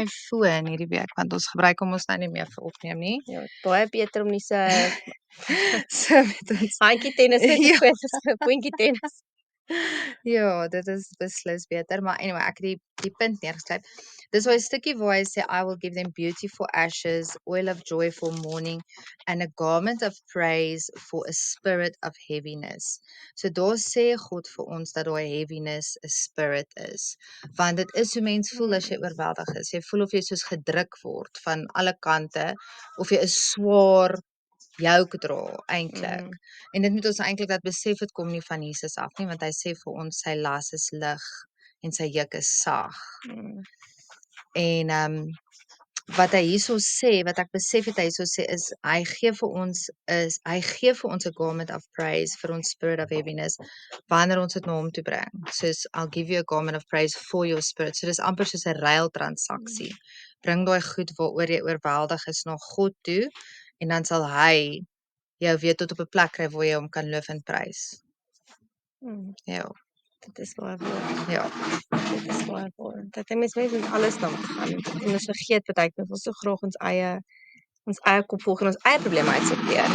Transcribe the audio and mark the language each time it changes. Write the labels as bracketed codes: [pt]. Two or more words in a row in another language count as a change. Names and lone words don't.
[af] my foon hierdie week want ons gebruik hom ons nou nie meer vir opneem nie. Ja, baie beter om nie so So met ons handjie tennis met Ja. te speel as 'n puntjie tennis. Ja, dit is beslis beter, maar anyway, ek het die punt neergeskryf. Dis daai stukkie waar hy sê [en] I will give them beauty for ashes, oil of joy for mourning and a garment of praise for a spirit of heaviness. [af] So daar sê God vir ons dat daai heaviness 'n spirit is. Want dit is hoe mens voel as jy oorweldig is. Jy voel of jy soos gedruk word van alle kante of jy 'n swaar jouk dra eintlik. En dit moet ons eintlik dat besef dit kom nie van Jesus af nie, want hy sê vir ons sy las is lig en sy juk is sag. En wat hy hierso sê, wat ek besef het hy hierso sê is hy gee vir ons 'n [en] garment of praise [af] vir ons [en] spirit of heaviness [af] wanneer ons dit na hom toe bring. [en] Soos I'll give you a garment of praise for your spirit. [af] So dis amper soos 'n ruiltransaksie. Bring daai goed waaroor jy oorweldig is na God toe en dan sal hy jou weer tot op 'n plek kry waar jy hom kan loof en prys. Ja, Dit is baie waar. ja. Dit is baie waar. Dat mens met alles dan gaan. En ons vergeet baie keer ons so graag ons eie kop volg en ons eie probleme uitsorteer.